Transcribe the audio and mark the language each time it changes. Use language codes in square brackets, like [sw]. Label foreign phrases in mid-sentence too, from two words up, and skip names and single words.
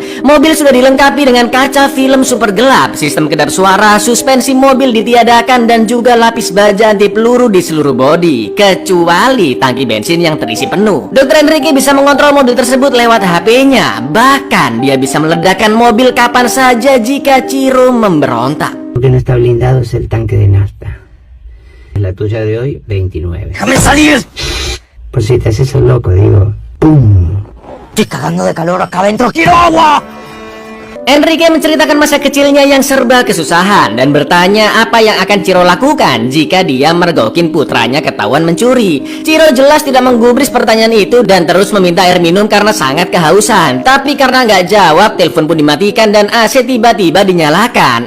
[id] Mobil sudah dilengkapi dengan kaca film super gelap, sistem kedap suara, suspensi mobil ditiadakan dan juga lapis baja anti peluru di seluruh bodi, kecuali tangki bensin yang terisi penuh. Dr. Enrique bisa mengontrol mobil tersebut lewat HP-nya. Bahkan dia bisa meledakkan mobil kapan saja jika Ciro memberontak. [es] Lo que no está blindado es el tanque de nafta. La tuya de hoy, 29. ¡Déjame salir! Pues si te haces el loco, digo, ¡pum! Estoy cagando de calor acá adentro, quiero agua. [id] Enrique menceritakan masa kecilnya yang serba kesusahan dan bertanya apa yang akan Ciro lakukan jika dia mergokin putranya ketahuan mencuri. Ciro jelas tidak menggubris pertanyaan itu dan terus meminta air minum karena sangat kehausan. Tapi karena nggak jawab, telepon pun dimatikan dan AC tiba-tiba dinyalakan.